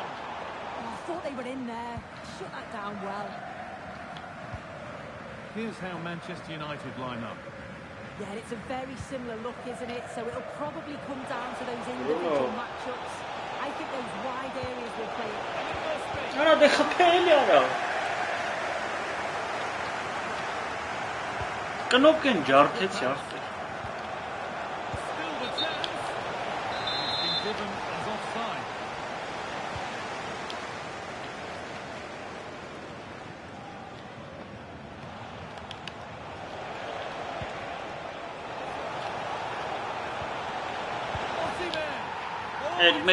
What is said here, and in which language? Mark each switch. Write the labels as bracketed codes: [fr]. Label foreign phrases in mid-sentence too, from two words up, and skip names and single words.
[en] Oh, I thought they were in there. Shut that down well. Here's how Manchester United line up. Yeah, it's a very similar look, isn't it? So it'll probably come down to those individual matchups. I I think those wide areas will play it. [hy] Արա դե խփել արա։ Կնոք են ջարդեցի արդեն։ [en] Still the chance. It's been given as offside. [hy] Էլ 1-0